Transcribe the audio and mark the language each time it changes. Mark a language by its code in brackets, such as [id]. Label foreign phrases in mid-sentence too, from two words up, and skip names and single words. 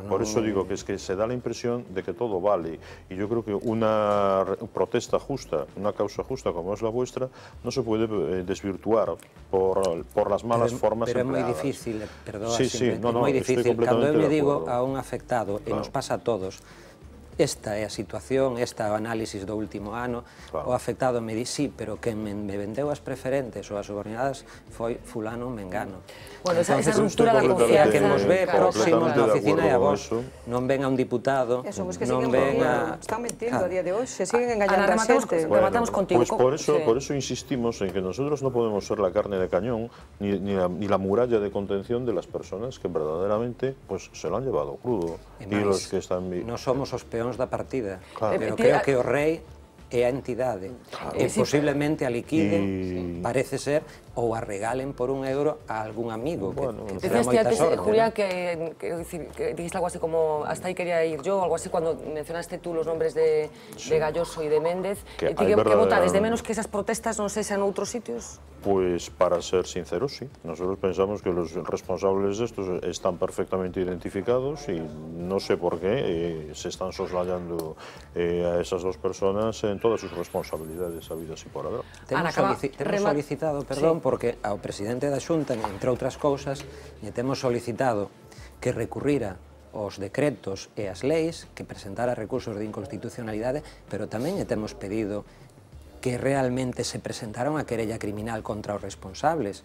[es] Por eso digo que es que se da la impresión de que todo vale. Y yo creo que una protesta justa, una causa justa como es la vuestra, no se puede desvirtuar por las malas formas pero empleadas. Pero es muy difícil, perdón, sí, es muy difícil. Cuando yo le digo a un afectado, y nos pasa a todos, [gl] esta é a situación, esta é o análisis do último ano, o afectado me di, sí, pero quen me vendeu as preferentes ou as subordinadas foi fulano mengano. [es] Bueno, esa Entonces, [gl] ruptura da confianza. que nos ve próximos na oficina e a vos, [es] eso. [gl] non ven a un diputado, non ven a... Están mentindo a día de hoy, se siguen engañando a xente. Rematamos contigo. [es] Pues por eso insistimos en que nosotros no podemos ser la carne de cañón ni la muralla de contención de las personas que verdaderamente pues, se lo han llevado crudo. [gl] E [es] Y los que están... [gl] non somos os peóns da partida, [es] Claro. [gl] pero creo que o rei é a entidade, e posiblemente a liquiden, parece ser, ou a regalen por €1 a algún amigo, que te dá [es] Decías [gl] moita [es] antes, [gl] sorte. [es] Julián, que dijiste algo así como hasta ahí quería ir yo, algo así cuando mencionaste tú los nombres de Galloso y de Méndez. [gl] Que ¿Qué votades? [es] ¿De menos que esas protestas no se sean en otros sitios? Pues para ser sinceros, sí. Nosotros pensamos que los responsables de estos están perfectamente identificados y no sé por qué se están soslayando a esas dos personas en todas sus responsabilidades habidas y por haber. [gl] Temos solicitado, perdón, porque ao presidente da Xunta, entre outras cousas, lle temos solicitado que recurrira os decretos e as leis, que presentara recursos de inconstitucionalidade, pero tamén lle temos pedido que realmente se presentara unha querella criminal contra os responsables.